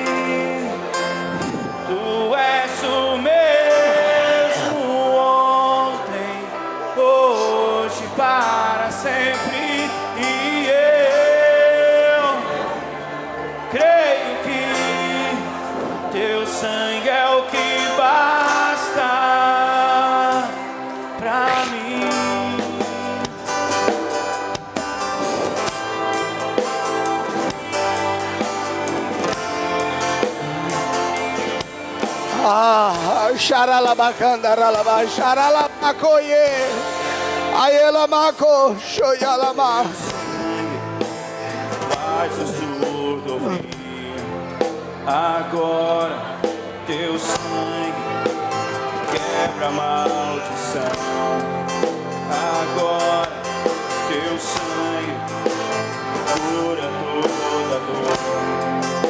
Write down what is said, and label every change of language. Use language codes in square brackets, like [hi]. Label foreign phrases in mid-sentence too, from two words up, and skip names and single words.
[pt] Tu és o mesmo ontem, hoje, para sempre. E eu creio que teu sangue é o que basta pra mim. Xaralabacandaralaba, xaralabacoie, aielamaco, xoialama. Faz o surdo ouvir. Agora teu sangue quebra a maldição. Agora teu sangue cura toda dor.